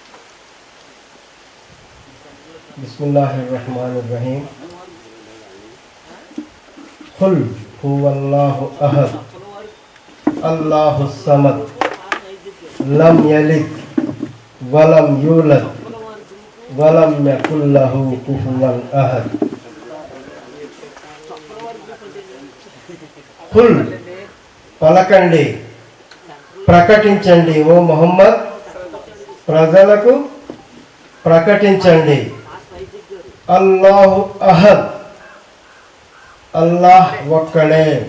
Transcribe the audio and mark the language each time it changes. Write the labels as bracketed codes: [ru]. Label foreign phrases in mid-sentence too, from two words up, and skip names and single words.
[ar] بسم الله الرحمن الرحيم. قل هو الله احد الله الصمد لم يلد ولم يولد ولم يكن له كفوا احد. [te] కుల్ పలకండి, ప్రకటించండి, ఓ ముహమ్మద్ ప్రజలకు ప్రకటించండి. [ar] الله أحد [te] అల్లాహ్ ఒక్కడే.